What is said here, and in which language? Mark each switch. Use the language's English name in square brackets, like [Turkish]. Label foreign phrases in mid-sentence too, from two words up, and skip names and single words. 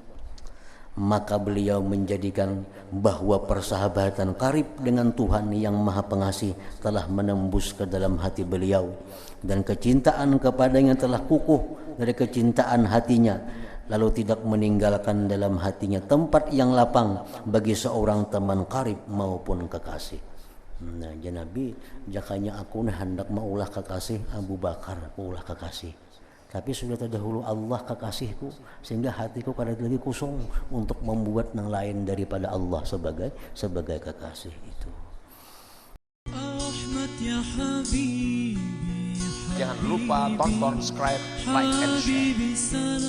[Indonesian] Maka beliau menjadikan bahwa persahabatan karib dengan Tuhan yang Maha Pengasih telah menembus ke dalam hati beliau, dan kecintaan kepadanya telah kukuh dari kecintaan hatinya, lalu tidak meninggalkan dalam hatinya tempat yang lapang bagi seorang teman karib maupun kekasih. Nah, [Banjar] ya Nabi, jakanya aku hendak maulah kekasih Abu Bakar, maulah kekasih. [Indonesian] Tapi sudah terdahulu Allah kekasihku, sehingga hatiku kadang lagi kosong untuk membuat yang lain daripada Allah sebagai kekasih itu. Jangan lupa tonton, subscribe, [English] like, and share.